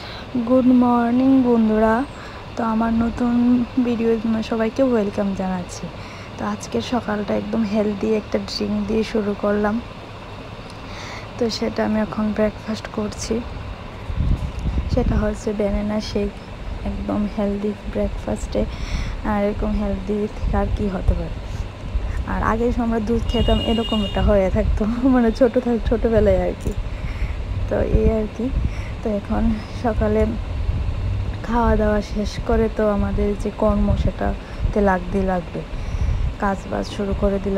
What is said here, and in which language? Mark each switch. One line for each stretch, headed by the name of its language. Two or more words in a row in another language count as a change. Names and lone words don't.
English: good morning
Bangla: বন্ধুরা। তো আমার নতুন ভিডিও সবাইকে ওয়েলকাম জানাচ্ছি। তো আজকে সকালটা একদম হেলদি এক ড্রিংক দিয়ে শুরু করলাম। তো সেটা আমি এখন ব্রেকফাস্ট করছি। सेटा হচ্ছে ব্যানানা শেক। একদম হেলদি ব্রেকফাস্টে আর এরকম হেলদি আর কি হতে পারে। আর আগে আমরা দুধ খেতাম এরকম একটা হয়ে থাকতো, মানে ছোটোবেলায় আর কি। তো এই আর কি। তো এখন সকালে খাওয়া দাওয়া শেষ করে তো আমাদের যে কর্ম সেটাতে লাগবে, কাজ বাজ শুরু করে দিলাম।